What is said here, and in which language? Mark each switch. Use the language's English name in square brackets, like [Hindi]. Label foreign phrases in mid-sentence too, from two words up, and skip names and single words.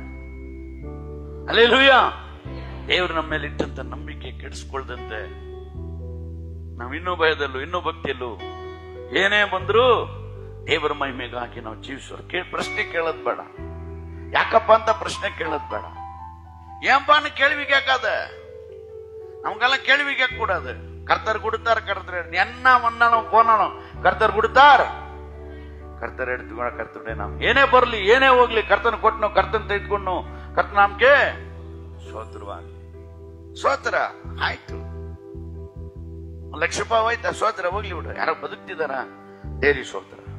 [Kannada] ಹಲ್ಲೆಲೂಯಾ. ದೇವರು ನಮ್ಮ ಮೇಲೆ ಇಟ್ಟಂತ ನಂಬಿಕೆ ಕೆಡಿಸ್ಕೊಳ್ದಂತೆ ನಾವು ಇನ್ನೂ ಭಯದಲ್ಲೂ ಇನ್ನೂ ಭಕ್ತಿಯಲ್ಲೂ ಏನೇ ಬಂದ್ರು ದೇವರ ಮಹಿಮೆಗಾಗಿ ನಾವು ಜೀವಿಸೋರು. ಪ್ರಶ್ನೆ ಕೇಳೋದ್ ಬೇಡ, ಯಾಕಪ್ಪ ಅಂತ ಪ್ರಶ್ನೆ ಕೇಳೋದ್ ಬೇಡ. [Tamil] ஏன்பான்னு கேள்வி கேட்காத, நமக்கெல்லாம் கேள்வி கேட்க கூடாது. கர்த்தர் கொடுத்தார், கர்த்தர் என்ன வந்தாலும் போனாலும் கர்த்தர் கொடுத்தார், [Kannada] ಕರ್ತರ್ ಎಡ್ತುಕೊಂಡ ಕರ್ತನೆ ನಾವು ಏನೇ ಬರಲಿ ಏನೇ ಹೋಗ್ಲಿ ಕರ್ತನ ಕೊಟ್ಟನು, ಕರ್ತನ ತೆಗೆದುಕೊಂಡು ಕರ್ತನ ನಮ್ಗೆ ಸ್ತೋತ್ರವಾಗಲಿ. ಸ್ತೋತ್ರ ಆಯ್ತು, 1 ಲಕ್ಷ ರೂಪಾಯಿ ಹೋಯ್ತಾ, ಸ್ತೋತ್ರ ಹೋಗ್ಲಿ ಬಿಡು. ಯಾರೋ ಬದುಕ್ತಿದಾರ, ಡೈಲಿ ಸ್ತೋತ್ರ.